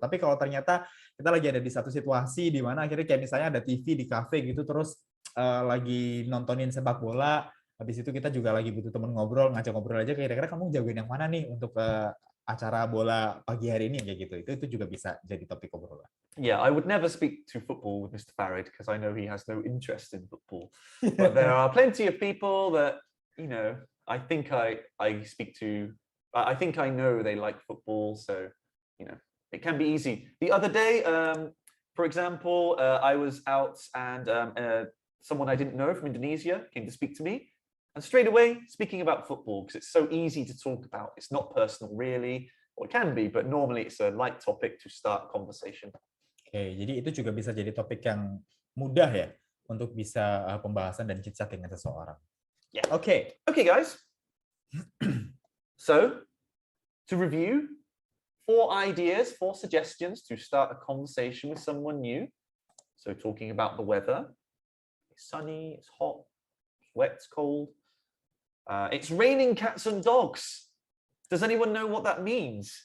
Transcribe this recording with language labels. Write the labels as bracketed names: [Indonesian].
[Indonesian] Tapi kalau ternyata kita lagi ada di satu situasi di mana akhirnya kayak misalnya ada TV di kafe gitu terus lagi nontonin sepak bola, habis itu kita juga lagi butuh temen ngobrol, ngajak ngobrol aja kira-kira kamu jagoin yang mana nih untuk acara bola pagi hari ini kayak gitu. Itu juga bisa jadi topik obrolan. [English] Yeah, I would never speak to football with Mr. Farid because I know he has no interest in football. But there are plenty of people that, you know, I think I speak to. I think I know they like football, so you know it can be easy. The other day, for example, I was out and someone I didn't know from Indonesia came to speak to me, and straight away speaking about football because it's so easy to talk about. It's not personal, really, or it can be, but normally it's a light topic to start a conversation. [Indonesian] Oke, jadi itu juga bisa jadi topik yang mudah ya untuk bisa pembahasan dan chit-chat dengan seseorang. [English] Yeah. Okay, guys. So, to review, 4 ideas, 4 suggestions to start a conversation with someone new. So, talking about the weather. It's sunny, it's hot, it's wet, it's cold. It's raining cats and dogs. Does anyone know what that means?